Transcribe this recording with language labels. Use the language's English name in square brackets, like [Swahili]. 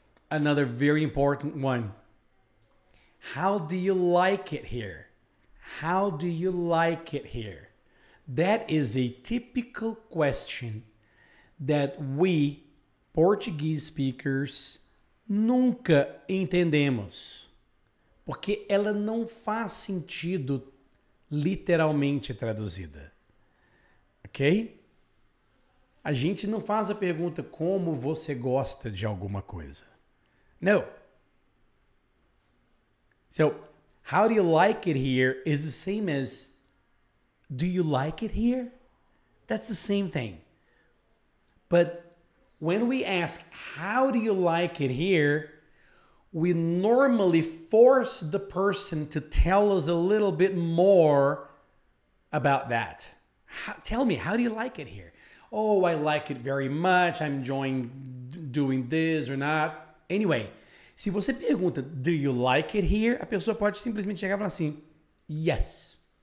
[English] Another very important one. How do you like it here? How do you like it here? That is a typical question that we, Portuguese speakers, [Portuguese] nunca entendemos. Porque ela não faz sentido literalmente traduzida. Ok? A gente não faz a pergunta como você gosta de alguma coisa. [English] No. So, how do you like it here is the same as do you like it here? That's the same thing. But when we ask how do you like it here, we normally force the person to tell us a little bit more about that. Tell me, how do you like it here? Oh, I like it very much. I'm enjoying doing this or not. [Portuguese] Anyway, se você pergunta, [English] do you like it here? [Portuguese] A pessoa pode simplesmente chegar e falar assim, yes.